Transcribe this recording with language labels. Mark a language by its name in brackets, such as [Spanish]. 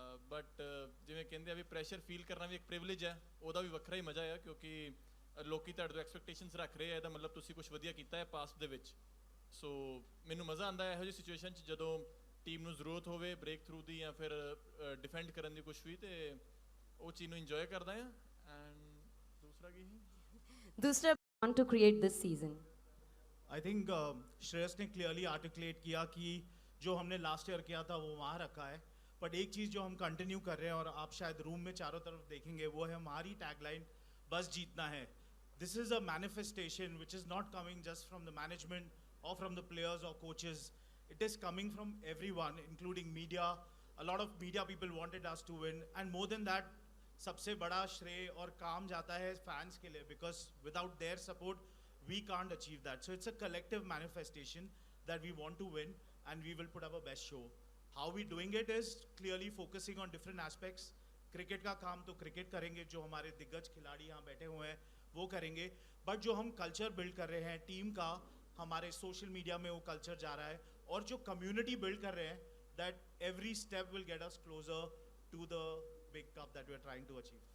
[Punjabi] But ਜਿਵੇਂ ਕਹਿੰਦੇ ਆ ਵੀ ਪ੍ਰੈਸ਼ਰ ਫੀਲ ਕਰਨਾ ਵੀ ਇੱਕ ਪ੍ਰਿਵਿਲੇਜ ਹੈ, ਉਹਦਾ ਵੀ ਵੱਖਰਾ ਹੀ ਮਜ਼ਾ ਆ, ਕਿਉਂਕਿ ਲੋਕੀ ਤੁਹਾਡੇ ਤੋਂ ਐਕਸਪੈਕਟੇਸ਼ਨਸ ਰੱਖ ਰਹੇ ਆ, ਇਹਦਾ ਮਤਲਬ ਤੁਸੀਂ ਕੁਝ ਵਧੀਆ ਕੀਤਾ ਹੈ ਪਾਸਟ ਦੇ ਵਿੱਚ. ਸੋ ਮੈਨੂੰ ਮਜ਼ਾ ਆਉਂਦਾ ਇਹੋ ਜਿਹੀ ਸਿਚੁਏਸ਼ਨ 'ਚ ਜਦੋਂ ਟੀਮ ਨੂੰ ਜ਼ਰੂਰਤ ਹੋਵੇ ਬ੍ਰੇਕ ਥਰੂ ਦੀ ਜਾਂ ਫਿਰ ਡਿਫੈਂਡ ਕਰਨ ਦੀ ਕੁਛ ਵੀ, ਤੇ ਉਹ ਚੀਜ਼ ਨੂੰ ਇੰਜੋਏ ਕਰਦਾ ਆ. ਐਂਡ ਦੂਸਰਾ ਕੀ ਹੈ? ਦੂਸਰਾ [English] want to create this season. I think [Hindi] Shreyas ने क्लियरली आर्टिकुलेट किया कि जो हमने लास्ट ईयर किया था वो वहाँ रखा है, बट एक चीज़ जो हम कंटिन्यू कर रहे हैं और आप शायद रूम में चारों तरफ देखेंगे, वो है हमारी टैगलाइन, बस जीतना है. [English] This is a manifestation which is not coming just from the management or from the players or coaches. It is coming from everyone, including media. A lot of media people wanted us to win, and more than that, [Hindi] सबसे बड़ा श्रेय और काम जाता है fans के लिए, [English] because without their support we can't achieve that. So it's a collective manifestation that we want to win and we will put up a best show. How we doing it is clearly focusing on different aspects. [Hindi] Cricket का काम तो cricket करेंगे, जो हमारे दिग्गज खिलाड़ी यहाँ बैठे हुए हैं वो करेंगे, बट जो हम कल्चर बिल्ड कर रहे हैं टीम का, हमारे सोशल मीडिया में वो कल्चर जा रहा है, और जो कम्युनिटी बिल्ड कर रहे हैं, [English] that every step will get us closer to the big cup that we are trying to achieve.